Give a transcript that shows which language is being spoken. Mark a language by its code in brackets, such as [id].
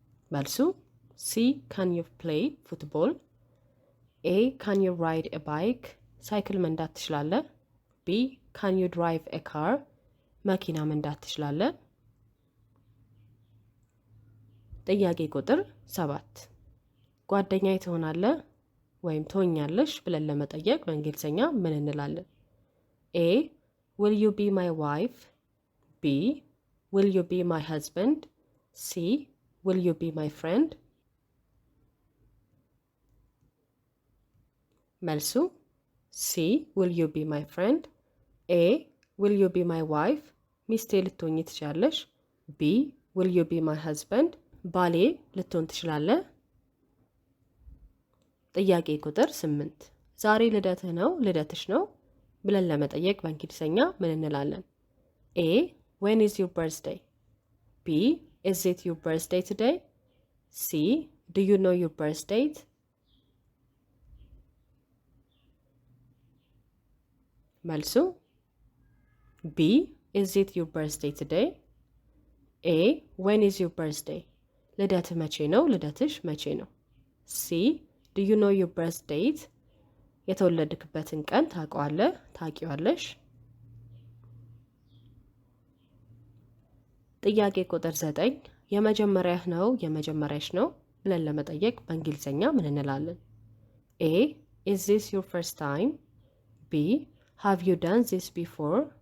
[am] መልሱ [en] C Can you play football? A Can you ride a bike? [am] ሳይክል መንዳት ትችላለህ። [en] B Can you drive a car? [am] መኪና መንዳት ትችላለህ። ጥያቄ ቁጥር 7 ጓደኛዬ ትሆናለህ ወይም ትሆኛለሽ ብለን ለመጠየቅ በእንግሊዘኛ ምን እንላለን? [en] A Will you be my wife? B Will you be my husband? C Will you be my friend? [am] መልሱ [en] C Will you be my friend? A Will you be my wife? [am] ሚስቴ ልትሆኚ ትችላለሽ። [en] B Will you be my husband? [am] ባሌ ልትሆን ትችላለህ። ጥያቄ ቁጥር 8 ዛሬ ልደትህ ነው ልደትሽ ነው ብለን ለመጠየቅ በእንግሊዘኛ ምን እንላለን? [en] A When is your birthday? B Is it your birthday today? C Do you know your birth date? [am] መልሱ [en] B Is it your birthday today? A When is your birthday? [am] ልደትህ መቼ ነው ልደትሽ መቼ ነው። [en] C Do you know your birth date? [am] የተወለድክበትን ቀን ታውቀዋለህ ታውቂዋለሽ። ጥያቄ ቁጥር 9 የመጀመሪያህ ነው የመጀመሪያሽ ነው ብለን ለመጠየቅ በእንግሊዘኛ ምን እንላለን? [en] A Is this your first time? B Have you done this before?